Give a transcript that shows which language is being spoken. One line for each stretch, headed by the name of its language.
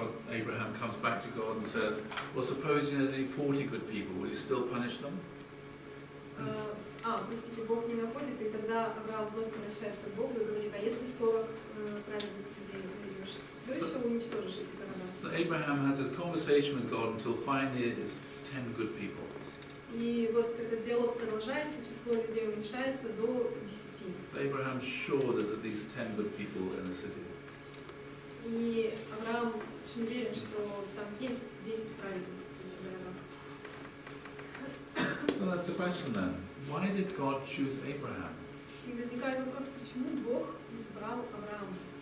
English: Abraham comes back to God and says, well, suppose you need 40 good people, will you still punish them?
Russian: Простите, Бог не находит, и тогда Авраам вновь обращается к Богу и говорит, а если 40 праведных людей ты найдешь, все еще уничтожишь эти города?
English: So Abraham has this conversation with God until finally it's 10 good people.
Russian: И вот этот диалог продолжается, число людей уменьшается до 10.
English: So Abraham's sure there's at least 10 good people in the city.
Russian: И Авраам очень уверен, что там есть 10 праведных в этих городах.
English: So that's the question then. Why did God choose Abraham?
Russian: И возникает вопрос, почему Бог избрал Авраама?